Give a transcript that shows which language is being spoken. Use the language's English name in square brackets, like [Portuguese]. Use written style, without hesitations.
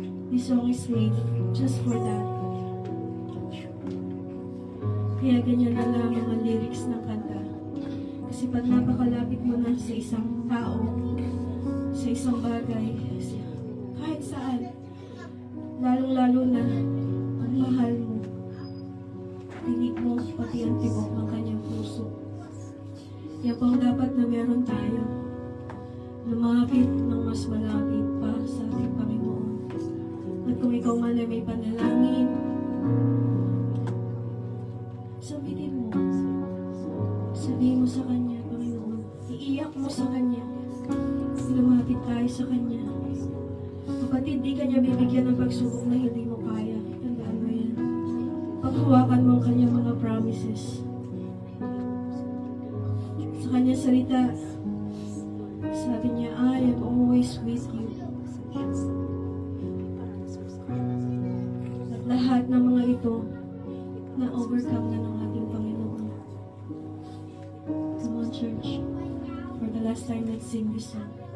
[English] This song is made just for that. [Filipino] Kaya ganyan na lang mga lyrics ng kanta. Kasi pag napakalapit mo na sa isang tao, sa isang bagay, kahit saan, lalong-lalo na ang mahal mo, dinig mo pati ang tibok ng kanyang puso. Yan po ang dapat na meron tayo. Lumapit ng mas malapit pa sa ating Panginoon. At kung ikaw man ay may panalangin, sabihin mo. Sabihin mo sa Kanya, Panginoon. Iiyak mo sa Kanya. Lumapit tayo sa Kanya. Kapatid, di Kanya bibigyan ng pagsubok na hindi mo kaya. Tandaan mo yan. Paghawakan mo ang Kanyang mga promises. Sa Kanyang salita, sabi niya, [English] I am always with you. [Filipino] At lahat ng mga ito, na-overcome na ng ating Panginoon. [English] Come on, church. For the last time, let's sing this song.